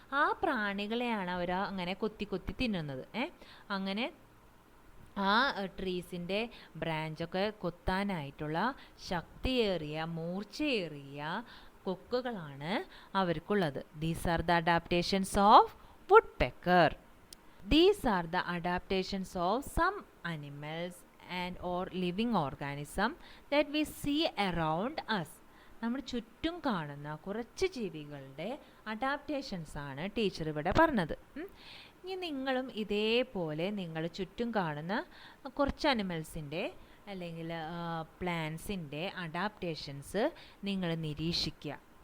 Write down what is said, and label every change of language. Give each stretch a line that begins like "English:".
Malayalam: ആ പ്രാണികളെയാണ് അവർ അങ്ങനെ കൊത്തി തിന്നുന്നത്. അങ്ങനെ ആ ട്രീസിൻ്റെ ബ്രാഞ്ചൊക്കെ കൊത്താനായിട്ടുള്ള ശക്തിയേറിയ മൂർച്ചയേറിയ കൊക്കുകളാണ് അവർക്കുള്ളത്.
English: These are the adaptations of woodpecker. These are the adaptations of some animals and or living organism that we see around us.
Malayalam: നമ്മൾ ചുറ്റും കാണുന്ന കുറച്ച് ജീവികളുടെ അഡാപ്റ്റേഷൻസ് ആണ് ടീച്ചർ ഇവിടെ പറഞ്ഞത്. ഇനി നിങ്ങളും ഇതേപോലെ നിങ്ങൾ ചുറ്റും കാണുന്ന കുറച്ച് അനിമൽസിൻ്റെ അല്ലെങ്കിൽ പ്ലാന്റ്സിൻ്റെ അഡാപ്റ്റേഷൻസ് നിങ്ങൾ നിരീക്ഷിക്കുക.